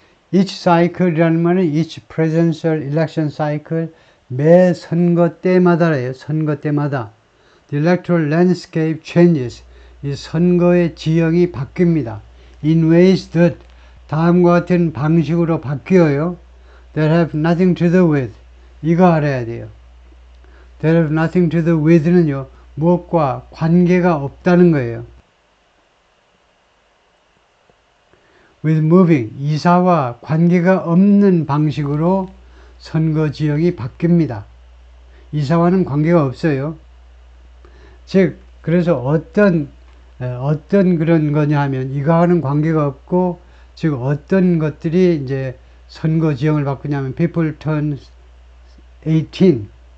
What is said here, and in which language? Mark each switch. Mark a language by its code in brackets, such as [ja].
[en] Each cycle이라는 말은 each presidential election cycle, [ko] 매 선거 때마다래요. 선거 때마다. [en] The electoral landscape changes. [ko] 이 선거의 지형이 바뀝니다. [en] In ways that, [ko] 다음과 같은 방식으로 바뀌어요. [en] That have nothing to do with. [ko] 이거 알아야 돼요. [en] That have nothing to do with [ko] 는요, 무엇과 관계가 없다는 거예요. [en] with moving, [ko] 이사와 관계가 없는 방식으로 선거 지형이 바뀝니다. 이사와는 관계가 없어요. 즉, 그래서 어떤 그런 거냐 하면 이거와는 관계가 없고, 즉 어떤 것들이 이제 선거 지형을 바꾸냐면 [en] people turn 18.